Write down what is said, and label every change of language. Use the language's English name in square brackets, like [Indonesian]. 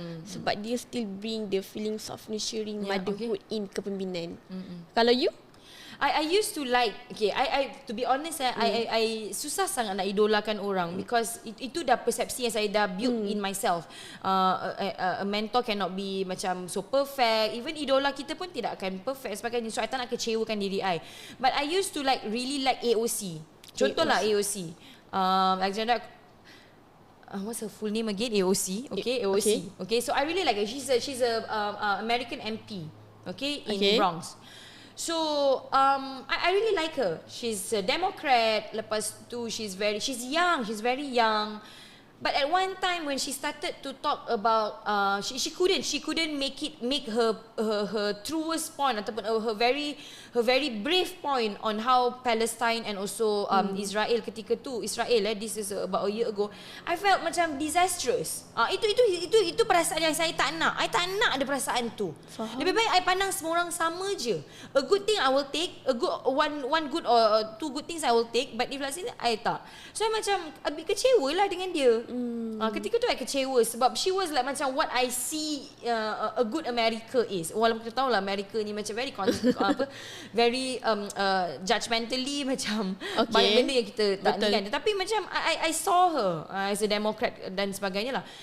[Malay] Sebab dia [English] still bring the feelings of nurturing motherhood in kepimpinan. [Malay] Kalau you? [English] I used to like, okay, I to be honest, [Malay] I susah sangat nak idolakan orang [English] because [Malay] itu dah persepsi yang saya dah [English] build in myself. A mentor cannot be [Malay] macam [English] so perfect. [Malay] Even idola kita pun tidak akan [English] perfect [Malay] sebagainya. So I tak nak kecewakan diri I. [English] But I used to really like AOC. Contohlah AOC. Alexandra, what's her full name again? AOC. Okay, AOC. Okay, so I really like her. She's a American MP. Okay, in Bronx. So I really like her. She's a Democrat. Lepas tu she's young. She's very young. But at one time when she started to talk about she couldn't make her truest point [Malay] ataupun [English] her very brave point on how Palestine and also Israel [Malay] ketika tu [English] this is about a year ago, I felt [Malay] macam [English] disastrous. [Malay] Itu perasaan yang saya tak nak. I tak nak ada perasaan tu. Lebih baik I pandang semua orang sama je. [English] A good thing I will take, a good one good or two good things I will take, but if let's say [Malay] I tak. So I macam a bit kecewa lah dengan dia. Ketika tu I kecewa sebab [English] she was like macam what I see a good America is. [Malay] Walaupun kita tahu lah America ni macam [English] very judgmentally [Malay] macam banyak benda yang kita tak ni kan. [English] Tapi macam I saw her as a Democrat [Malay] dan sebagainya lah.